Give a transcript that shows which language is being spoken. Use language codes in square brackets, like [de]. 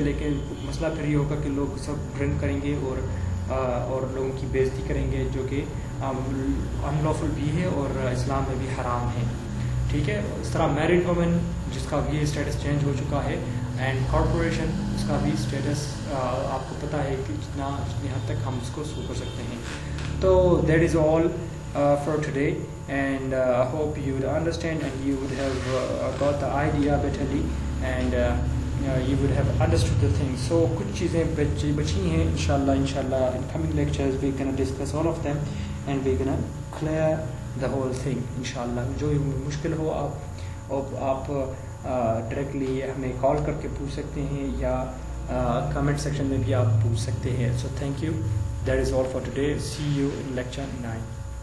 [ur] لیکن مسئلہ پھر یہ ہوگا کہ لوگ سب ڈرنک کریں گے اور لوگوں کی بے عزتی کریں گے, جو کہ ان لافل بھی ہے اور اسلام میں بھی حرام ہے. ٹھیک ہے, اس طرح میرڈ وومن جس کا بھی اسٹیٹس چینج ہو چکا ہے, اینڈ کارپوریشن اس کا بھی اسٹیٹس آپ کو پتہ ہے کہ جتنی حد تک ہم اس کو سو کر سکتے ہیں. [en] تو that is all for today, and I hope you would understand and you would have got the idea betterly, and you would have understood the things. [ur] So kuch cheezein bachi hain, [en] inshallah in coming lectures we're going to discuss all of them and we're going to clear the whole thing inshallah. [ur] جو مشکل ہو آپ directly ہمیں کال کر کے پوچھ سکتے ہیں یا کمنٹ سیکشن میں بھی آپ پوچھ سکتے ہیں. [en] So thank you, that is all for today. See you in lecture 9.